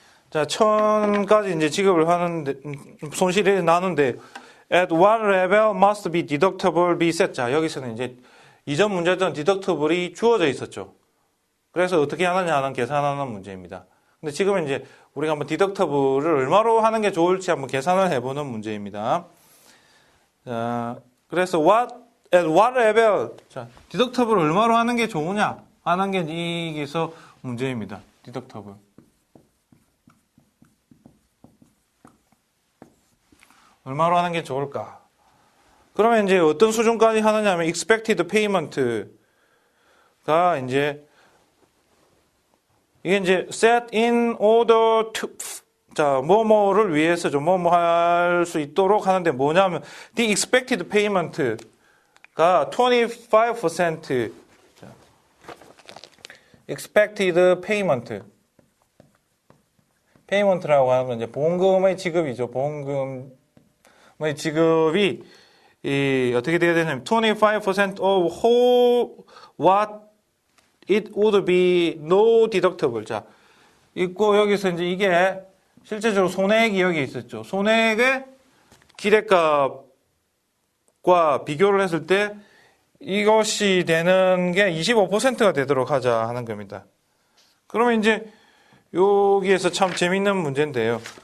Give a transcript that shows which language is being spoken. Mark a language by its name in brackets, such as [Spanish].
[English] 자, 1000까지 이제 지급을 하는데, 손실이 나는데, at what level must be deductible be set. [Korean] 자, 여기서는 이제 이전 문제든 디덕터블이 주어져 있었죠. 그래서 어떻게 하느냐 하는 계산하는 문제입니다. 근데 지금은 이제 우리가 한번 디덕터블을 얼마로 하는 게 좋을지 한번 계산을 해보는 문제입니다. [English] 자, 그래서 at what level. [Korean] 자, 디덕터블을 얼마로 하는 게 좋으냐 하는 게 이게서 문제입니다. 디덕터블. 얼마로 하는 게 좋을까? 그러면 이제 어떤 수준까지 하느냐 하면 expected payment가 이제 이게 이제 set in order to 자, 뭐뭐를 위해서죠. 뭐뭐 할 수 있도록 하는데 뭐냐면 the expected payment 가 25% 자, expected payment라고 하는 건 이제 보험금의 지급이죠. [English] 보험금의 지급이 어떻게 돼야 되냐면 25% of what it would be no deductible. [Korean] 자, 있고 여기서 이제 이게 실제적으로 손해액이 여기 있었죠. 손해액의 기대값과 비교를 했을 때 이것이 되는 게 25%가 되도록 하자 하는 겁니다. 그러면 이제 여기에서 참 재밌는 문제인데요.